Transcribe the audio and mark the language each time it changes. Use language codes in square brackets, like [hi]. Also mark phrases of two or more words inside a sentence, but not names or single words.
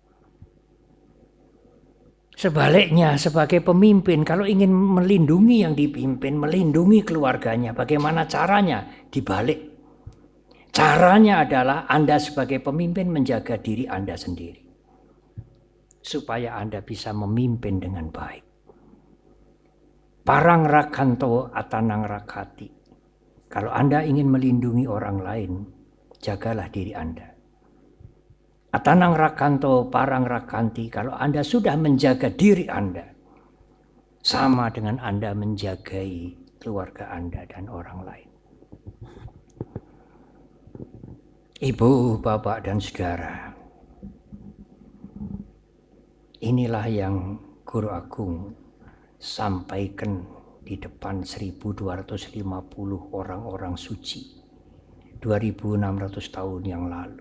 [id] Sebaliknya, sebagai pemimpin, kalau ingin melindungi yang dipimpin, melindungi keluarganya, bagaimana caranya? Dibalik. Caranya adalah Anda sebagai pemimpin menjaga diri Anda sendiri. Supaya Anda bisa memimpin dengan baik. [pi] Parang rakanto atanang rakati. [id] Kalau Anda ingin melindungi orang lain, jagalah diri Anda. [pi] Atanang rakanto parang rakanti. [id] Kalau Anda sudah menjaga diri Anda, sama dengan Anda menjagai keluarga Anda dan orang lain. Ibu, bapak, dan saudara, inilah yang Guru Agung sampaikan di depan 1250 orang-orang suci 2600 tahun yang lalu.